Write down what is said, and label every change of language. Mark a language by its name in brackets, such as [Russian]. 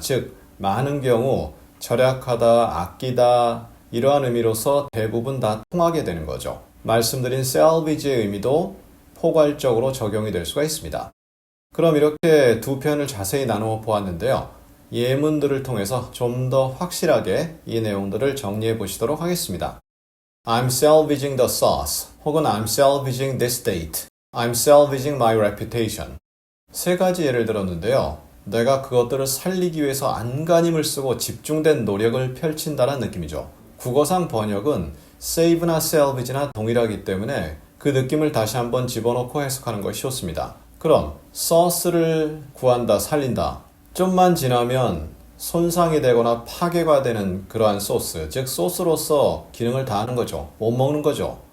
[Korean] 즉, 많은 경우 절약하다, 아끼다 이러한 의미로서 대부분 다 통하게 되는 거죠. 말씀드린 salvage의 의미도 포괄적으로 적용이 될 수가 있습니다. 그럼 이렇게 두 편을 자세히 나누어 보았는데요. 예문들을 통해서 좀 더 확실하게 이 내용들을 정리해 보시도록 하겠습니다. [English] I'm salvaging the sauce [Korean] 혹은 [English] I'm salvaging this date. I'm salvaging my reputation. [Korean] 세 가지 예를 들었는데요. 내가 그것들을 살리기 위해서 안간힘을 쓰고 집중된 노력을 펼친다는 느낌이죠. 국어상 번역은 save나 salvage나 동일하기 때문에 그 느낌을 다시 한번 집어넣고 해석하는 것이 좋습니다. 그럼 sauce를 구한다, 살린다. 좀만 지나면 손상이 되거나 파괴가 되는 그러한 소스, 즉 소스로서 기능을 다하는 거죠. 못 먹는 거죠.